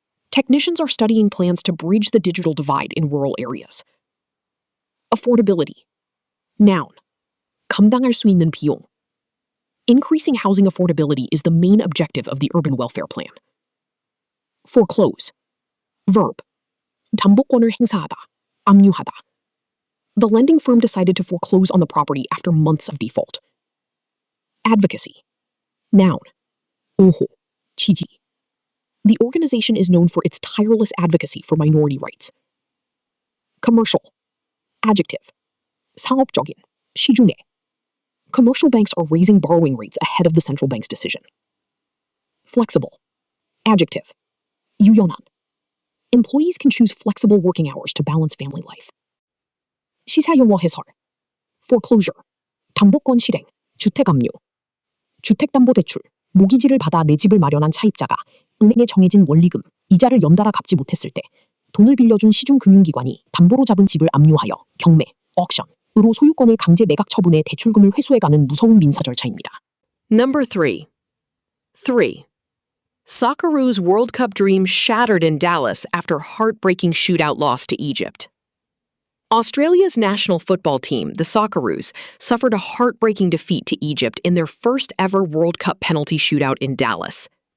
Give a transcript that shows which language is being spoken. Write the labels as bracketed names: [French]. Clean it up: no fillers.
[English] Technicians are studying plans to bridge the digital divide in rural areas. [Korean] Affordability. Noun. 감당할 수 있는 비용. [English] Increasing housing affordability is the main objective of the Urban Welfare Plan. Foreclose. [Korean] Verb: 담보권을 행사하다, 압류하다. [English] The lending firm decided to foreclose on the property after months of default. [Korean] Advocacy. Noun. 옹호, 지지. [English] The organization is known for its tireless advocacy for minority rights. [Korean] Commercial. Adjective. 상업적인, 시중에. [English] Commercial banks are raising borrowing rates ahead of the central bank's decision. [Korean] Flexible. Adjective. 유연한. [English] Employees can choose flexible working hours to balance family life. [Korean] 시사용어 해설. Foreclosure. 담보권 실행, 주택 압류. 주택담보대출, 모기지를 받아 내 집을 마련한 차입자가 은행에 정해진 원리금, 이자를 연달아 갚지 못했을 때 돈을 빌려준 시중금융기관이 담보로 잡은 집을 압류하여 경매, auction으로 소유권을 강제 매각 처분해 대출금을 회수해가는 무서운 민사 절차입니다. [English] Number 3. 3. Socceroos' World Cup dream shattered in Dallas after heartbreaking shootout loss to Egypt. Australia's national football team, the Socceroos, suffered a heartbreaking defeat to Egypt in their first ever World Cup penalty shootout in Dallas.